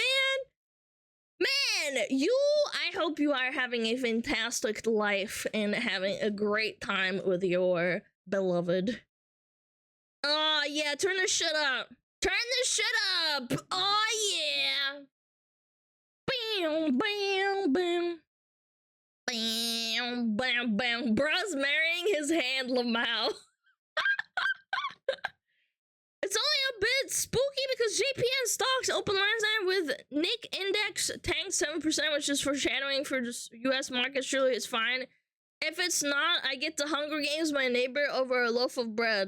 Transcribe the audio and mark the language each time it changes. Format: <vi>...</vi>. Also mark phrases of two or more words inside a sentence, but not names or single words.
<en>Man, I hope you are having a fantastic life and having a great time with your beloved. Oh, yeah, turn this shit up. Turn this shit up. Oh, yeah. Bam, bam, bam. Bam, bam, bam. Bruh's marrying his hand, Lamau. It's only a bit spooky because JPN stocks open last night with Nick Index tanked 7%, which is foreshadowing for just US markets. Surely it's fine. If it's not, I get to Hunger Games my neighbor over a loaf of bread.</en>